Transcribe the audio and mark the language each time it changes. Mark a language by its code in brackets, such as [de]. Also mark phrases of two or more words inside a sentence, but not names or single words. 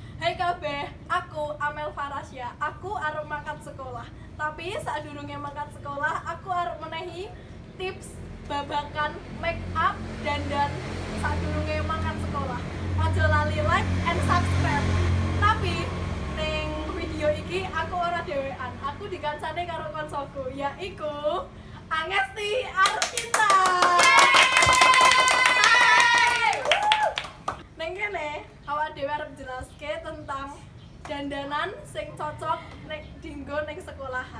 [jv] Hai kabeh, aku Amel Farasya. Aku arep mangkat sekolah. Tapi sadurunge mangkat sekolah, aku arep menehi tips babakan [en] make up [jv] dandan sadurunge mangkat sekolah. Aja lali [en] like and subscribe. [jv] Tapi ning video iki aku ora dhewean. Aku dikancane karo koncoku, yaiku Angesti Arcinta. Neng kene awak dhewe arep jelaske tentang dandanan sing cocok nek dinggo ning sekolahan.